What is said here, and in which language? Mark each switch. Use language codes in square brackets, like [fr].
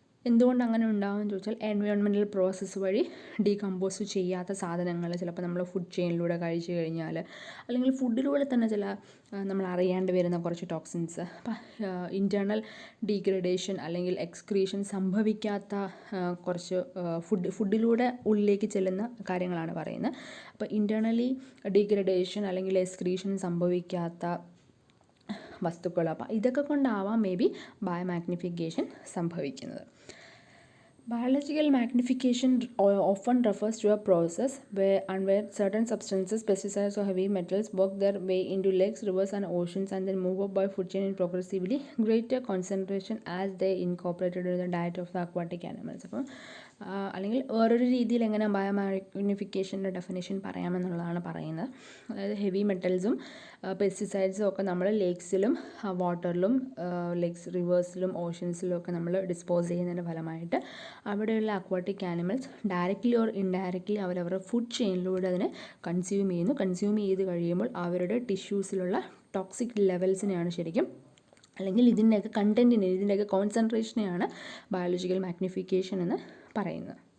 [ml] എന്തുകൊണ്ട് അങ്ങനെ ഉണ്ടാകുമെന്ന് ചോദിച്ചാൽ എൻവയോൺമെൻറ്റൽ പ്രോസസ്സ് വഴി ഡീകമ്പോസ് ചെയ്യാത്ത സാധനങ്ങൾ ചിലപ്പോൾ നമ്മൾ ഫുഡ് ചെയിനിലൂടെ കഴിച്ചു കഴിഞ്ഞാൽ, അല്ലെങ്കിൽ ഫുഡിലൂടെ തന്നെ ചില നമ്മൾ അറിയാണ്ട് വരുന്ന കുറച്ച് ടോക്സിൻസ്, ഇൻറ്റേർണൽ ഡീഗ്രഡേഷൻ അല്ലെങ്കിൽ എക്സ്ക്രീഷൻ സംഭവിക്കാത്ത കുറച്ച് ഫുഡിലൂടെ ഉള്ളിലേക്ക് ചെല്ലുന്ന കാര്യങ്ങളാണ് പറയുന്നത്. അപ്പോൾ ഇൻറ്റേർണലി ഡീഗ്രഡേഷൻ അല്ലെങ്കിൽ എക്സ്ക്രീഷൻ സംഭവിക്കാത്ത വസ്തുക്കൾ. അപ്പോൾ ഇതൊക്കെ കൊണ്ടാവാം മേ ബി ബയോമാഗ്നിഫിക്കേഷൻ സംഭവിക്കുന്നത്. [en] Biological magnification often refers to a process where certain substances, pesticides or heavy metals work their way into lakes, rivers and oceans and then move up by food chain in progressively greater concentration as they incorporated in the diet of the aquatic animals. [ml] അപ്പം അല്ലെങ്കിൽ വേറൊരു രീതിയിൽ എങ്ങനെ ബയോമാഗ്നിഫിക്കേഷൻ്റെ definition പറയാമെന്നുള്ളതാണ് പറയുന്നത്. അതായത് heavy മെറ്റൽസും പെസ്റ്റിസൈഡ്സും ഒക്കെ നമ്മൾ ലേക്സിലും വാട്ടറിലും lakes റിവേഴ്സിലും ഓഷ്യൻസിലും ഒക്കെ നമ്മൾ ഡിസ്പോസ് ചെയ്യുന്നതിൻ്റെ ഫലമായിട്ട് അവിടെയുള്ള aquatic animals directly or indirectly അവരവരുടെ ഫുഡ് ചെയിനിലൂടെ അതിനെ കൺസ്യൂം ചെയ്ത് കഴിയുമ്പോൾ അവരുടെ ടിഷ്യൂസിലുള്ള ടോക്സിക് ലെവൽസിനെയാണ് ശരിക്കും, അല്ലെങ്കിൽ ഇതിൻ്റെയൊക്കെ കണ്ടൻറ്റിനെ, ഇതിൻ്റെയൊക്കെ കോൺസെൻട്രേഷനെയാണ് ബയോളജിക്കൽ മാഗ്നിഫിക്കേഷൻ എന്ന് പറയുന്നത്.